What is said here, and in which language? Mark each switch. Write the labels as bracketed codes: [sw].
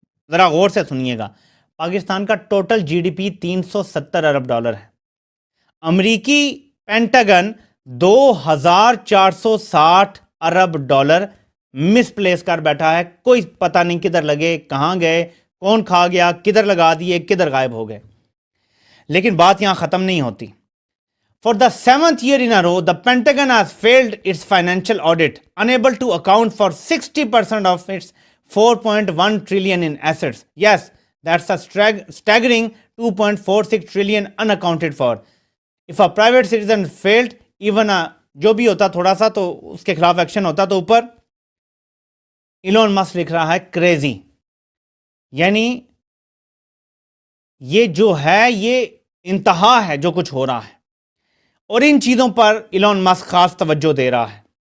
[ur] ذرا غور سے سنیے گا, پاکستان کا ٹوٹل جی ڈی پی $370 ارب ہے. امریکی پینٹاگن $2,460 ارب مس پلیس کر بیٹھا ہے. کوئی پتہ نہیں کدھر لگے, کہاں گئے, کون کھا گیا, کدھر لگا دیے, کدھر غائب ہو گئے. لیکن بات یہاں ختم نہیں ہوتی. [en] For the 7th year in a row, the Pentagon has failed its financial audit, unable to account for 60% of its $4.1 trillion in assets. Yes, that's a staggering $2.46 trillion unaccounted for. If a private citizen failed, even [ur] جو بھی ہوتا تھوڑا سا تو اس کے خلاف action ہوتا, تو اوپر ایلون مسک لکھ رہا ہے کریزی. یعنی یہ جو ہے یہ انتہا ہے جو کچھ ہو رہا ہے, اور ان چیزوں پر ایلون مسک خاص توجہ دے رہا ہے.